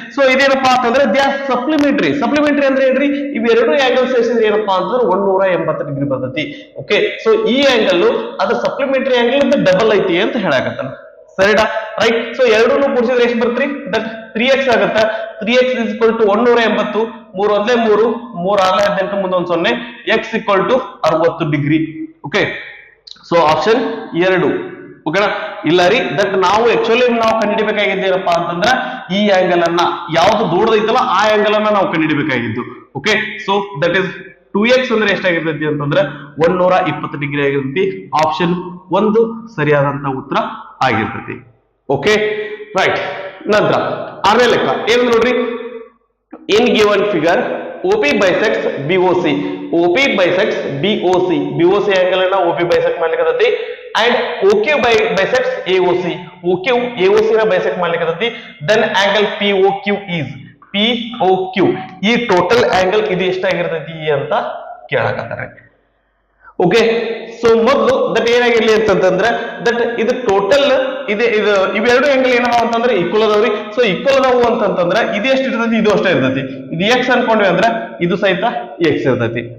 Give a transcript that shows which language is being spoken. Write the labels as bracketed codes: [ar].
[kn] So ಇದೇನಪ್ಪಾ ಅಂತಂದ್ರೆ [en] They are supplementary. [kn] Supplementary ಅಂದ್ರೆ ಏನ್ರಿ, ಇವೆರಡು ಆಂಗಲ್ ಸೇರಿಸಿದ್ರೆ ಏನಪ್ಪಾ ಅಂತಂದ್ರೆ 180 ಡಿಗ್ರಿ ಬರ್ತೈತಿ. ಓಕೆ, ಸೊ ಈ ಆಂಗಲ್ ಅದ್ರ ಸಪ್ಲಿಮೆಂಟರಿ ಆಂಗಲ್ ಡಬಲ್ ಐತಿ ಅಂತ ಹೇಳಕತ್ತಾನ. ಸರಿಡಾ, ರೈಟ್. ಸೊ ಎರಡೂ ಕೂಡಿಸಿದ್ರೆ ಎಷ್ಟು ಬರ್ತ್ರಿ, ದಟ್ 3x ಆಗುತ್ತೆ. [en] 3x is equal to 180, [kn] 3 ಒಂದೇ 3, 3 6 18 ಮುಂದೊಂದು 0, [en] x equal to 60 degree. [kn] Okay, so option 2. ಓಕೆನಾ, ಇಲ್ಲ ರೀ, ದಟ್ ನಾವು ಆಕ್ಚುಲಿ ನಾವು ಕಂಡುಹಿಡಿಬೇಕಾಗಿದ್ದೇನಪ್ಪಾ ಅಂತಂದ್ರ ಈ ಆಂಗಲ್ ಅನ್ನ ಯಾವ್ದು ದೂರದೈತಲ್ಲ ಆ ಆಂಗಲ್ ಅನ್ನ ನಾವು ಕಂಡುಹಿಡಿಬೇಕಾಗಿದ್ದು. Okay, so that is 2x ಅಂದ್ರೆ ಎಷ್ಟಾಗಿರ್ತೈತಿ ಅಂತಂದ್ರೆ 120 ಡಿಗ್ರಿ ಆಗಿರ್ತೈತಿ. ಆಪ್ಷನ್ 1 ಸರಿಯಾದಂತ ಉತ್ತರ ಆಗಿರ್ತೈತಿ. Okay, right. ನಂತರ ಆರನೇ ಲೆಕ್ಕ ಏನ್ ನೋಡ್ರಿ, in given figure [en] OP bisects BOC. OP bisects BOC. [kn] BOC angle ಅನ್ನ OP bisect ಮಾಡ್ಲಿಕ್ಕೆ [en] and OQ bisects AOC. [kn] OQ AOC ನ bisect ಮಾಡ್ಲಿಕ್ಕೆ [en] then angle POQ is POQ. [kn] ಈ ಟೋಟಲ್ ಆಂಗಲ್ ಇದು ಎಷ್ಟಾಗಿರ್ತೈತಿ ಅಂತ ಕೇಳಕತ್ತಾರೆ. ಓಕೆ, ಸೊ ಮೊದಲು ದಟ್ ಏನಾಗಿರ್ಲಿ ಅಂತಂದ್ರೆ ದಟ್ ಇದು ಟೋಟಲ್ ಇವೆರಡು ಆಂಗಲ್ ಏನವ ಅಂತಂದ್ರೆ ಈಕ್ವಲ್ ಅದಾವ್ರಿ. ಸೊ ಈಕ್ವಲ್ ಅದಾವು ಅಂತಂದ್ರೆ ಇದು ಎಷ್ಟು ಇರ್ತೈತಿ, ಇದು ಅಷ್ಟೇ ಇರ್ತೈತಿ. ಇದು ಎಕ್ಸ್ ಅನ್ಕೊಂಡ್ವಿ ಅಂದ್ರೆ ಇದು ಸಹಿತ ಎಕ್ಸ್ ಇರ್ತೈತಿ.